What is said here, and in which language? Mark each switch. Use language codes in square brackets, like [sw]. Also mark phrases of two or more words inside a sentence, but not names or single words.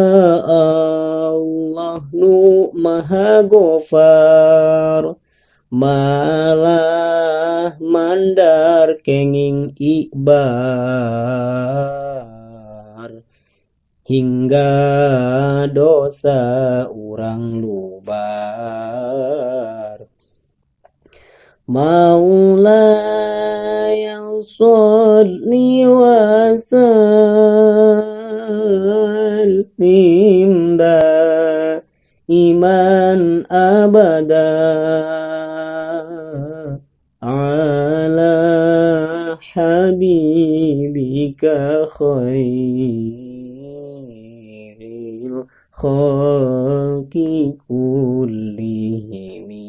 [su] Allah nu Maha Gofar, malah mandar kenging ikbar, hingga dosa urang lubar. [ar] مولاي صل وسلم دائما أبدا على حبيبك خير الخلق كلهم.